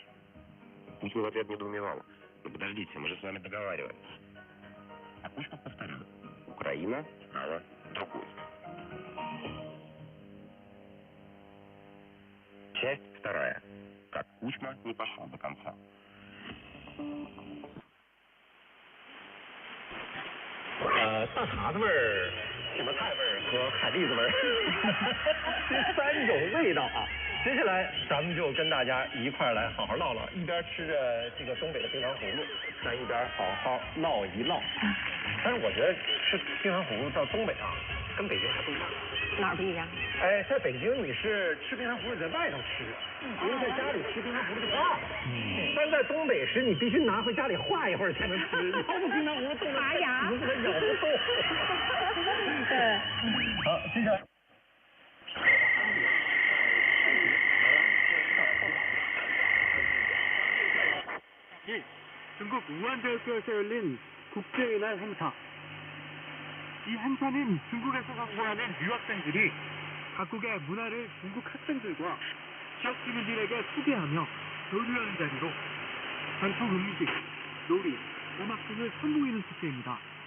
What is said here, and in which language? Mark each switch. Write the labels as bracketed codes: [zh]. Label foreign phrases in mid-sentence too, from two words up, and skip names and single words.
[ru] Путин в ответ недоумевал: ну подождите, мы же с вами договаривались. А Кучман повторил: Украина стала другой. Часть вторая. Как Кучма не пошел до конца. [zh] 大碴子味儿、什么菜味儿和海蛎子味儿，这3种味道啊。接下来咱们就跟大家一块儿来好好唠唠，一边吃着这个东北的冰糖葫芦，咱一边好好唠一唠。但是我觉得吃冰糖葫芦到东北啊，跟北京还不一样。哪儿不一样？哎，在北京你是吃冰糖葫芦在外头吃，因为在家里吃冰糖葫芦就化了。但在东北时你必须拿回家里化一会儿才能吃，要不冰糖葫芦冻得太牙，它咬不动。对。好，接下来。 [ko] 중국 우한대학교에서 열린 국제의날 행사. 이 행사는 중국에서 선보하는 유학생들이 각국의 문화를 중국 학생들과 지역 주민들에게 소개하며 교류하는 자리로 전통 음식, 놀이, 음악 등을 선보이는 축제입니다.